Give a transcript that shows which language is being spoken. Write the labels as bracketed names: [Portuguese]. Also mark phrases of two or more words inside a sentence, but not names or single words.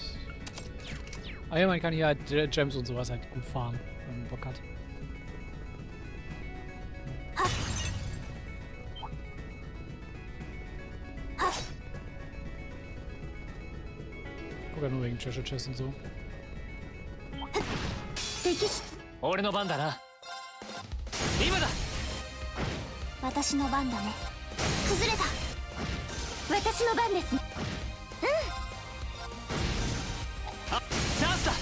[German] Ah ja, man kann hier halt Gems und sowas halt gut fahren, wenn man Bock hat. Guck ja nur wegen [English] Treasure Chest [German] und so. [Japanese] 俺の番だな。今だ。私の番だね。崩れた。私の番ですね。あ、チャンスだ。